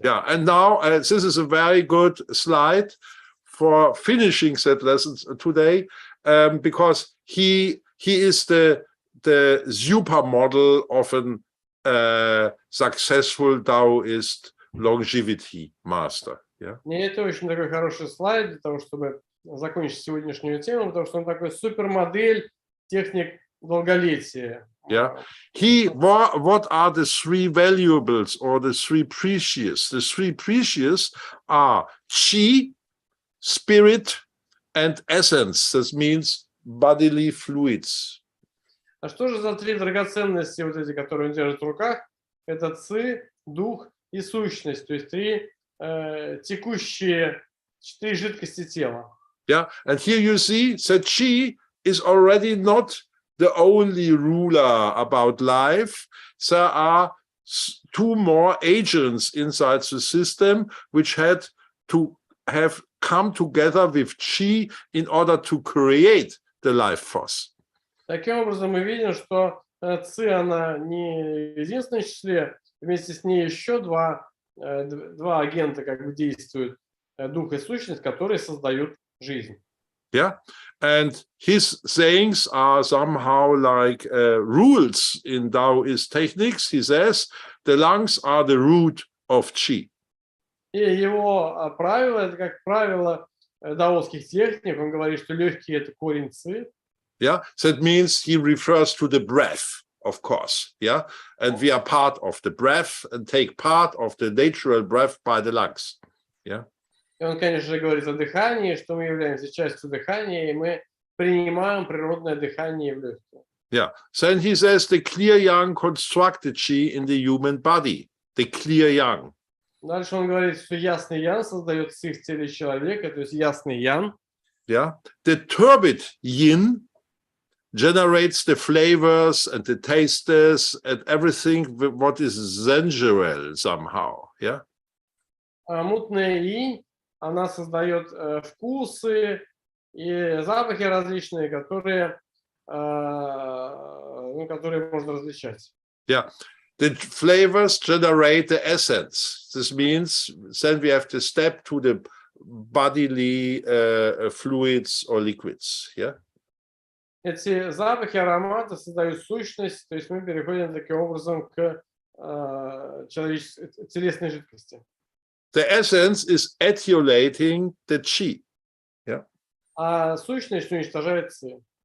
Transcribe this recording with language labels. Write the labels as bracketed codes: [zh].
[en] Yeah, and now this is a very good slide for finishing that lesson today, because he is the supermodel of a successful Taoist longevity master. Yeah. [ru] И это очень такой хороший слайд для того, чтобы закончить сегодняшнюю тему, потому что он такой супермодель техник долголетия. [en] Yeah, what are the three valuables or the three precious? The three precious are Qi, spirit, and essence. That means bodily fluids. [ru] А что же за три драгоценности, вот эти, которые он держит в руках? Это Ци, дух и сущность, то есть три текущие, три жидкости тела. [en] Yeah, and here you see that Qi is already not the only ruler about life. There are two more agents inside the system which had to have come together with Qi in order to create the life force. [ru] Таким образом, мы видим, что Ци, она не в единственном числе, вместе с ней еще два два агента как бы действуют, дух и сущность, которые создают жизнь. [en] Yeah, and his sayings are somehow like rules in Taoist techniques. He says the lungs are the root of Qi. [ru] И его правило, это как правило даосских техник. Он говорит, что легкие – это корень ци. [en] Yeah, that means he refers to the breath, of course. Yeah, and we are part of the breath and take part of the natural breath by the lungs. Yeah. [ru] И он, конечно же, говорит о дыхании, что мы являемся частью дыхания, и мы принимаем природное дыхание в легкие. [en] Yeah. Then he says the clear yang construct the Qi in the human body. The clear yang. [ru] Дальше он говорит, что ясный ян создает ци в теле человека, то есть ясный ян. [en] Yeah. The turbid yin generates the flavors and the tastes and everything what is sensual somehow. Yeah. [ru] А мутная инь, она создает вкусы и запахи различные, которые можно различать. [en] Yeah, the flavors generate the essence. This means then we have to step to the bodily fluids or liquids. Yeah. [ru] Эти запахи, ароматы создают сущность, то есть мы переходим таким образом к телесной жидкости. [en] The essence is etiolating the Qi. Yeah. [ru] А сущность уничтожает ци.